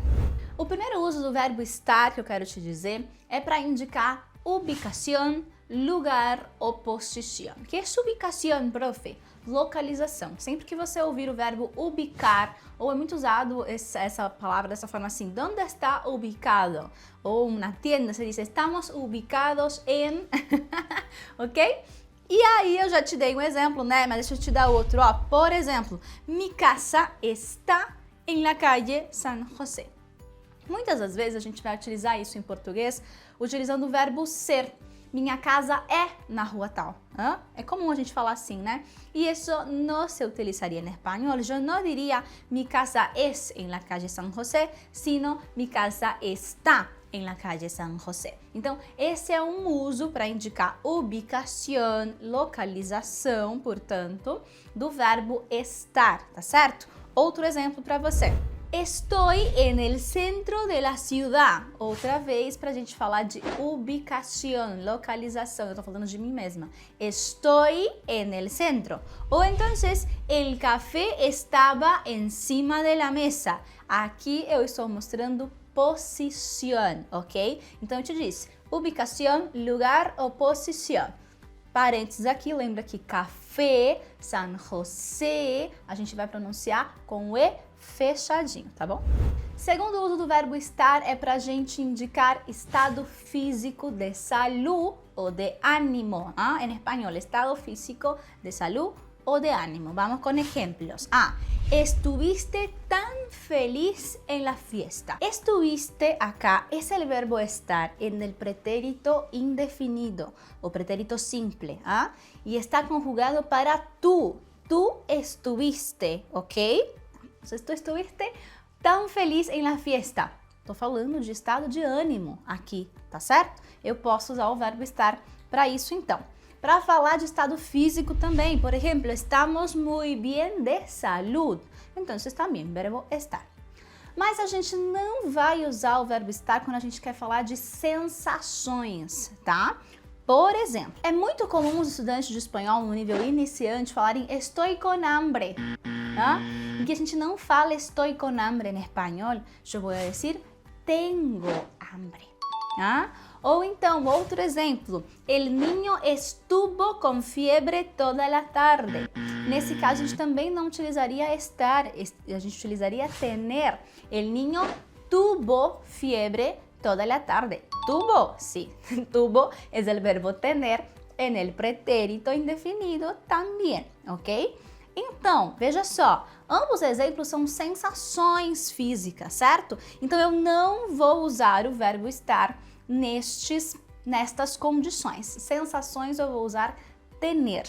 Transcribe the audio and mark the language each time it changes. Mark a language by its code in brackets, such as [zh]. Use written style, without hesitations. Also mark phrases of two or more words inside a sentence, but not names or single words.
[pt] O primeiro uso do verbo estar que eu quero te dizer é para indicar ubicação, lugar ou posição. O que é ubicação, profe? Localização. Sempre que você ouvir o verbo ubicar, ou é muito usado essa palavra dessa forma assim, [es] ¿dónde está ubicado? [pt] Ou na tienda se diz, [es] estamos ubicados [pt] em... ok? E aí eu já te dei um exemplo, né? Mas deixa eu te dar outro, ó. Por exemplo, [es] mi casa está en la calle San José. [pt] Muitas das vezes a gente vai utilizar isso em português utilizando o verbo ser. Minha casa é na rua tal. É comum a gente falar assim, né? E isso não se utilizaria em espanhol. Eu não diria [es] mi casa es en la calle San José, sino mi casa está en la calle San José. [pt] Então, esse é um uso para indicar ubicação, localização, portanto, do verbo estar, tá certo? Outro exemplo para você. [es] Estoy en el centro de la ciudad. [pt] Outra vez para a gente falar de ubicação, localização. Eu tô falando de mim mesma. [es] Estoy en el centro. Ou entonces, el café estaba encima de la mesa. [pt] Aqui eu estou mostrando posição, ok? Então eu te disse, ubicação, lugar ou posição. Parênteses aqui, lembra que café, San José, a gente vai pronunciar com o E fechadinho, tá bom? Segundo uso do verbo estar é para a gente indicar estado físico [es] de salud [pt] ou [es] de ánimo. [pt] Em espanhol, [es] estado físico de salud o de ánimo. Vamos con ejemplos. Estuviste tan feliz en la fiesta. Estuviste acá es el verbo estar en el pretérito indefinido o pretérito simple. Y está conjugado para tú. Tú estuviste, ¿ok? Entonces, tú estuviste tan feliz en la fiesta. [pt] Tô falando de estado de ânimo aqui, tá certo? Eu posso usar o verbo estar para isso então. Para falar de estado físico também, por exemplo, [es] estamos muy bien de salud. [pt] Então, também verbo estar. Mas a gente não vai usar o verbo estar quando a gente quer falar de sensações, tá? Por exemplo, é muito comum os estudantes de espanhol no nível iniciante falarem [es] estoy con hambre. [pt] E que a gente não fala [es] estoy con hambre [pt] em espanhol, eu vou dizer [es] tengo hambre. [pt] Ou então, outro exemplo, [es] el niño estuvo con fiebre toda la tarde. [pt] Nesse caso, a gente também não utilizaria estar, a gente utilizaria tener. [es] El niño tuvo fiebre toda la tarde. Tuvo, sí, tuvo es el verbo tener en el pretérito indefinido também, ok? [pt] Então, veja só, ambos exemplos são sensações físicas, certo? Então, eu não vou usar o verbo estar nestas condições. Sensações eu vou usar tener.